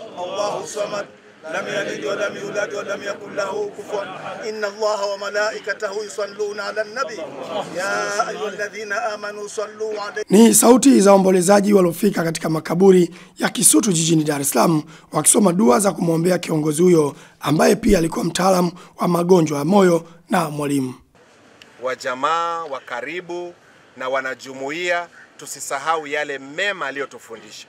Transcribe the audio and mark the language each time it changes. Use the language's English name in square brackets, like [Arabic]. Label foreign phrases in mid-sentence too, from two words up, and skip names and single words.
[Arabic] الله الصمد لم يلد ولم يولد ولم يكن له كفوا إن الله وملائكته يصلون على النبي يا أيها الذين آمنوا صلوا عليه. [Swahili] Ni sauti za waombolezaji waliofika katika makaburi ya Kisutu jijini Dar es Salaam wakisoma dua za kumwombea kiongozi huyo ambaye pia alikuwa mtaalamu wa magonjwa ya moyo na mwalimu. Wa jamaa wa karibu na wanajumuiya, tusisahau yale mema aliyotufundisha.